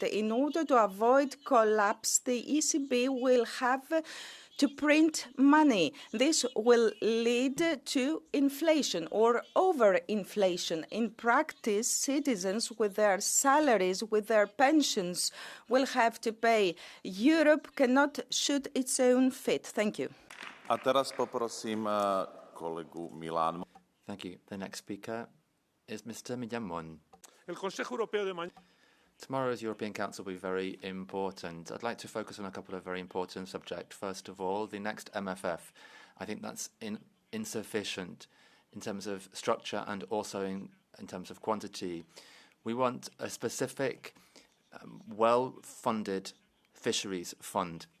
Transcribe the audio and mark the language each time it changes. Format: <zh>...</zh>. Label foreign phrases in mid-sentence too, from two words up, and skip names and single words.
<en>In order to avoid collapse, the ECB will have to print money. This will lead to inflation or overinflation. In practice, citizens with their salaries, with their pensions, will have to pay. Europe cannot shoot its own feet. Thank you.</en> <sk>A teraz poprosím kolegu Milan.</sk> <en>Thank you. The next speaker is Mr. Midyamon.</en> <es>El Consejo Europeo de mañana.</es> <en>Tomorrow's European Council will be very important. I'd like to focus on a couple of very important subjects. First of all, the next MFF. I think that's insufficient. in terms of structure and also in terms of quantity. We want a specific, well-funded fisheries fund.</en>